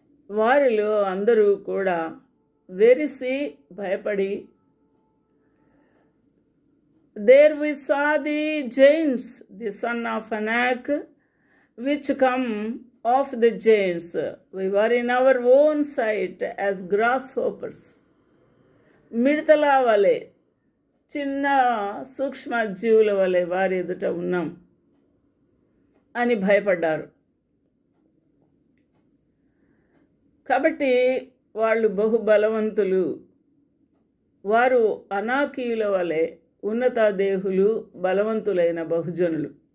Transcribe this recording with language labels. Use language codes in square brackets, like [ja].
[te] వారిలో అందరూ కూడా వెరిసి భయపడి, [en] there we saw the giants, the son of Anak, which come of the giants. We were in our own sight as grasshoppers. [te] మిడతల వలె, చిన్న సూక్ష్మ జీవుల వలె వారి ఎదుట ఉన్నాం అని భయపడ్డారు. కాబట్టి వాళ్ళు బహుబలవంతులు. వారు అనాకీయుల వలె ఉన్నతాదేహులు, బలవంతులైన బహుజనులు.